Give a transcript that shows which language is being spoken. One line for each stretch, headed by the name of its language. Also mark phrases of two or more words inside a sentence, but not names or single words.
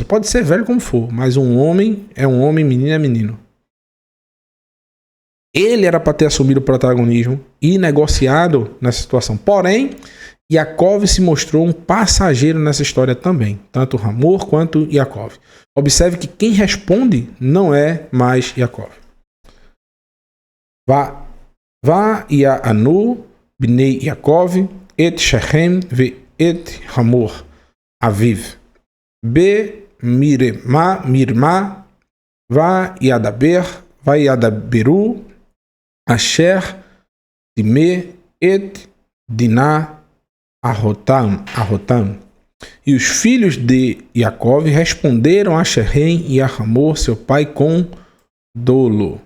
Portuguese: Pode ser velho como for, mas um homem é um homem, menino é menino. Ele era para ter assumido o protagonismo e negociado nessa situação. Porém, Yaakov se mostrou um passageiro nessa história também. Tanto Hamor quanto Yaakov. Observe que quem responde não é mais Yaakov.
Hebrew: ויענו בני יעקב את שכם ואת חמור אביו. במרמה וידברו אשר טמא את דינה אחתם.
Portuguese: E os filhos de Yaakov responderam a Shechem e a Hamor, seu pai, com dolo.